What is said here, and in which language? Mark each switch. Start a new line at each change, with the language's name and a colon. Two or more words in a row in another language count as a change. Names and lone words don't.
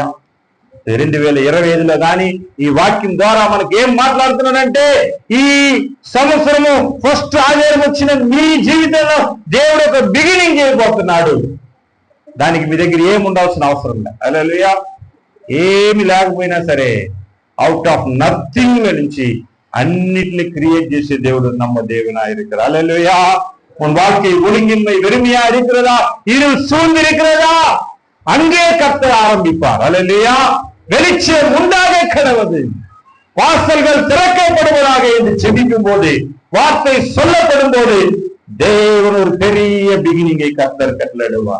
Telugu: 2025లో కానీ ఈ వాక్యం ద్వారా మనకి ఏం మాట్లాడుతున్నాడంటే, ఈ సంవత్సరము ఫస్ట్ ఆదివారం వచ్చిన మీ జీవితంలో దేవుడు ఒక బిగినింగ్ చేయబోతున్నాడు. దానికి మీ దగ్గర ఏమి ఉండాల్సిన అవసరం లేదు. హల్లెలూయా. ఏమి లేకపోయినా సరే
English: out of nothing
Telugu: నుంచి అన్నిటిని క్రియేట్ చేసే దేవుడు
Tamil: நம்ம தேவனாய் இருக்கிறார். ஹல்லேலூயா. உன் வாழ்க்கை ஒழுங்கின்மை வெறுமையா இருக்கிறதா, இருள் சூழ்ந்து இருக்கிறதா, அங்கே கர்த்தர் ஆரம்பிப்பார். ஹல்லேலூயா. வெளிச்சம் உண்டாக கடவுது, வாசல்கள் திறக்கப்படுவதாக என்று செபிக்கும் போது, வார்த்தை சொல்லப்படும் போது தேவன் ஒரு பெரிய பிகினிங்கை கர்த்தர் கட்டளையிடுவார்.